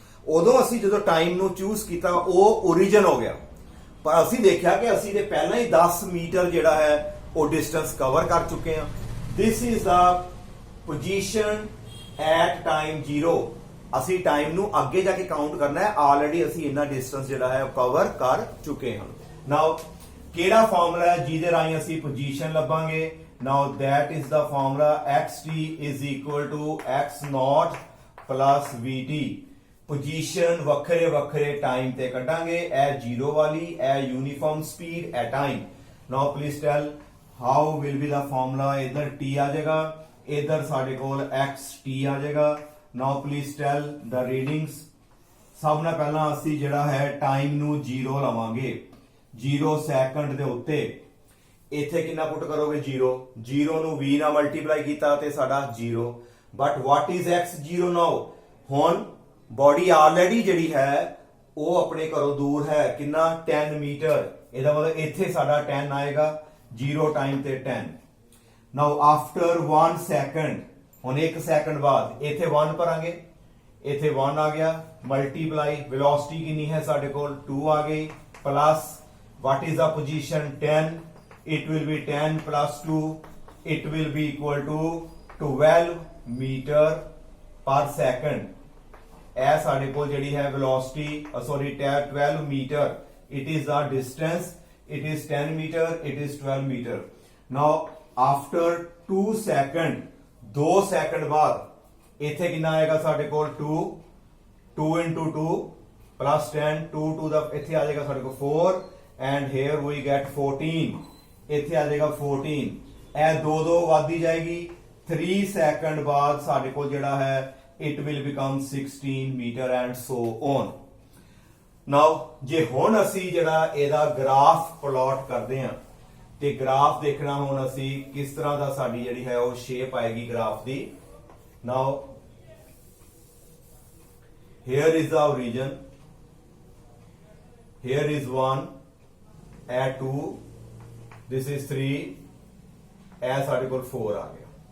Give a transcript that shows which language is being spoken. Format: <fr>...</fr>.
<pa>ਉਦੋਂ ਅਸੀਂ ਜਦੋਂ ਟਾਈਮ ਨੂੰ ਚੂਜ਼ ਕੀਤਾ ਉਹ ਓਰੀਜਨ ਹੋ ਗਿਆ, ਪਰ ਅਸੀਂ ਦੇਖਿਆ ਕਿ ਅਸੀਂ ਤੇ ਪਹਿਲਾਂ ਹੀ 10 ਮੀਟਰ ਜਿਹੜਾ ਹੈ ਉਹ ਡਿਸਟੈਂਸ ਕਵਰ ਕਰ ਚੁੱਕੇ ਹਾਂ।</pa> <en>This is the position at time 0।</en> <pa>ਅਸੀਂ ਟਾਈਮ ਨੂੰ ਅੱਗੇ ਜਾ ਕੇ ਕਾਊਂਟ ਕਰਨਾ ਹੈ। ਆਲਰੇਡੀ ਅਸੀਂ ਇੰਨਾ ਡਿਸਟੈਂਸ ਜਿਹੜਾ ਹੈ ਉਹ ਕਵਰ ਕਰ ਚੁੱਕੇ ਹਾਂ। ਨਾਓ ਕਿਹੜਾ ਫਾਰਮੂਲਾ ਹੈ ਜਿਹਦੇ ਰਾਹੀਂ ਅਸੀਂ position ਲੱਭਾਂਗੇ?</pa> <en>Now that is the formula xt is equal to x naught plus vt।</en> <pa>Position ਵੱਖਰੇ ਵੱਖਰੇ ਟਾਈਮ ਤੇ ਕੱਢਾਂਗੇ। ਇਹ 0 ਵਾਲੀ, ਇਹ</pa> <en>Uniform speed at time. Now please tell how will be the formula?</en> <hi>इधर t आ जाएगा, इधर</hi> <pa>ਸਾਡੇ ਕੋਲ</pa> <hi>xt आ जाएगा।</hi> <en>Now please tell the readings।</en> <pa>ਸਭ ਨਾਲ ਪਹਿਲਾਂ ਅਸੀਂ ਜਿਹੜਾ ਹੈ ਟਾਈਮ ਨੂੰ 0 ਲਵਾਂਗੇ। 0 ਸੈਕਿੰਡ ਦੇ ਉੱਤੇ ਇੱਥੇ ਕਿੰਨਾ ਪੁੱਟ ਕਰੋਗੇ? 0। 0 ਨੂੰ v ਨਾਲ ਮਲਟੀਪਲਾਈ ਕੀਤਾ ਤੇ ਸਾਡਾ 0।</pa> <en>But what is x0 now?</en> <pa>ਹੁਣ ਬੋਡੀ ਆਲਰੇਡੀ ਜਿਹੜੀ ਹੈ ਉਹ ਆਪਣੇ ਘਰੋਂ ਦੂਰ ਹੈ ਕਿੰਨਾ? 10 ਮੀਟਰ। ਇਹਦਾ ਮਤਲਬ ਇੱਥੇ ਸਾਡਾ 10 ਆਏਗਾ। 0 ਟਾਈਮ ਤੇ 10।</pa> <en>now after 1 second,</en> <pa>ਹੁਣ 1 ਸੈਕਿੰਡ ਬਾਅਦ ਇੱਥੇ 1 ਭਰਾਂਗੇ, ਇੱਥੇ 1 ਆ ਗਿਆ। ਮਲਟੀਪਲਾਈ ਵੈਲੋਸਿਟੀ ਕਿੰਨੀ ਹੈ ਸਾਡੇ ਕੋਲ? 2 ਆ ਗਈ।</pa> <en>Plus what is the position? 10। it will be 10 plus 2, it will be equal to 12 meter per second।</en> <pa>ਇਹ ਸਾਡੇ ਕੋਲ ਜਿਹੜੀ ਹੈ</pa> <en>velocity, sorry 12 meter, it is the distance, it is 10 meter, it is 12 meter। now after 2 second, 2 second</en> <pa>ਬਾਅਦ ਇੱਥੇ ਕਿੰਨਾ ਆਏਗਾ ਸਾਡੇ ਕੋਲ?</pa> <en>2 into 2 plus 10, 2 to the</en> <pa>ਇੱਥੇ ਆ ਜਾਏਗਾ ਸਾਡੇ ਕੋਲ</pa> <en>4 and here we get 14।</en> <pa>ਇੱਥੇ ਆ ਜਾਏਗਾ 14। ਇਹ 2 ਵਧਦੀ ਜਾਏਗੀ। 3 ਸੈਕਿੰਡ ਬਾਅਦ ਸਾਡੇ ਕੋਲ ਜਿਹੜਾ ਹੈ</pa> <en>it will become 16 meter and so on।</en> <pa>ਨਾਓ ਜੇ ਹੁਣ ਅਸੀਂ ਜਿਹੜਾ ਇਹਦਾ ਗ੍ਰਾਫ ਪਲਾਟ ਕਰਦੇ ਹਾਂ ਤੇ ਗ੍ਰਾਫ ਦੇਖਣਾ ਹੁਣ ਅਸੀਂ ਕਿਸ ਤਰ੍ਹਾਂ ਦਾ ਸਾਡੀ ਜਿਹੜੀ ਹੈ ਉਹ ਸ਼ੇਪ ਆਏਗੀ graph ਦੀ।</pa> <en>now here is the origin, here is 1 and 2, this is 3,</en> <pa>ਇਹ ਸਾਡੇ ਕੋਲ 4 ਆ ਗਿਆ।</pa>